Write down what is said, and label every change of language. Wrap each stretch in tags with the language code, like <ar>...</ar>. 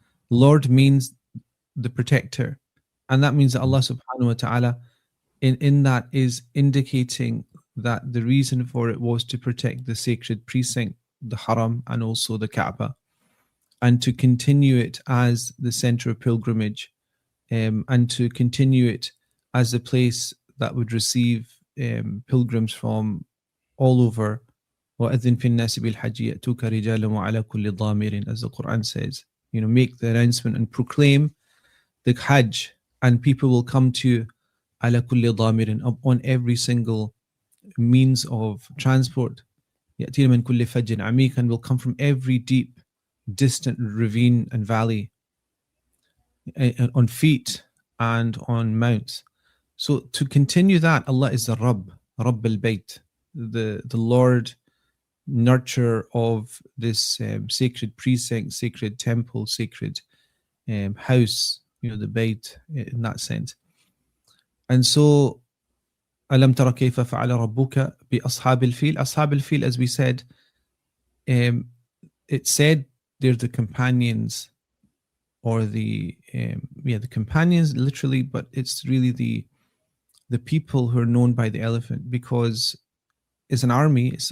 <en>Lord means the protector, and that means that Allah subhanahu wa ta'ala in that is indicating that the reason for it was to protect the sacred precinct, the Haram, and also the Kaaba, and to continue it as the center of pilgrimage, and to continue it as a place that would receive pilgrims from all over.</en> <ar>وَأَذِّن فِي النَّاسِ بِالْحَجِّ يَأْتُوكَ رِجَالًا وَعَلَى كُلِّ ضَامِرٍ,</ar> <en>as the Quran says. Make the announcement and proclaim the Hajj, and people will come to you</en> <ar>على كل ضامر,</ar> <en>on every single means of transport.</en> <ar>يأتينا من كل فج عميق,</ar> <en>and will come from every deep, distant ravine and valley, on feet and on mounts. So to continue that, Allah is the Rabb al-Bayt, the Lord, nurturer of this sacred precinct, sacred temple, sacred house, the Bayt in that sense. And so</en> <ar>ألم تر كيف فعل ربك بأصحاب الفيل.</ar> <en>أصحاب الفيل, as we said, it said they're the companions, or the companions literally, but it's really the people who are known by the elephant, because it's an army.</en>